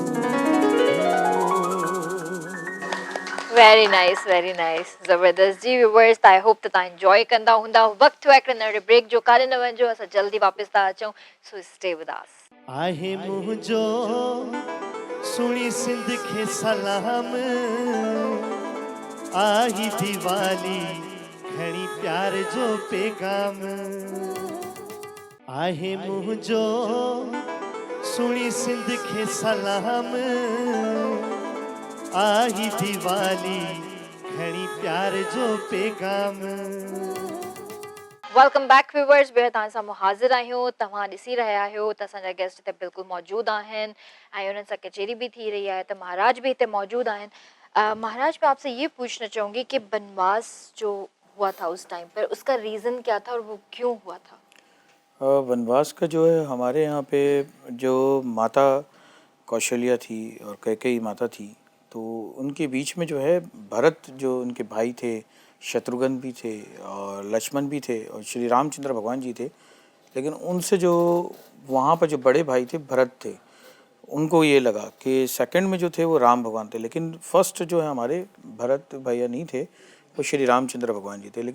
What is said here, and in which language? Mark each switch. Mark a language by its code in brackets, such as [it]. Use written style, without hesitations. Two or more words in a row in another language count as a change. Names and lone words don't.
[en] very nice [sd] ज़बरदस्त जी व्यूअर्स [en] I hope [sd] त तव्हां एंजॉय कंदा हूंदा वक़्तु आहे हिकिड़े नंढे ब्रेक जो काॾे न वञिजो असां जल्दी वापसि था अचूं [en] so stay with us [sd] आहे मुंहिंजो सुणी सिंध खे सलाम आई दिवाली खणी प्यार जो पैगाम आहे मुंहिंजो सुणी सिंध खे सलाम आई दिवाली खणी प्यार जो पैगाम [en] welcome back viewers [sd] ॿियो तव्हां सां हाज़िर आहियूं तव्हां ॾिसी रहिया आहियो त असांजा गेस्ट हिते बिल्कुलु मौजूदु आहिनि ऐं उन्हनि सां कचेरी भी थी रही है तो महाराज भी हिते मौजूद आहिनि [hi] महाराज मैं आपसे ये पूछना चाहूँगी कि बनवास जो हुआ था उस टाइम पर उसका रीज़न क्या था और वो क्यों हुआ था वनवास का जो है हमारे यहाँ पे जो माता कौशल्या थी और कैकेयी माता थी तो उनके बीच में जो है भरत जो उनके भाई थे शत्रुघ्न भी थे और लक्ष्मण भी थे और श्री रामचंद्र भगवान जी थे लेकिन उनसे जो वहाँ पर जो बड़े भाई थे भरत थे उनको ये लगा कि सेकंड में जो थे वो राम भगवान थे लेकिन फर्स्ट जो है हमारे भरत भैया नहीं थे वो श्री रामचंद्र भगवान जी थे।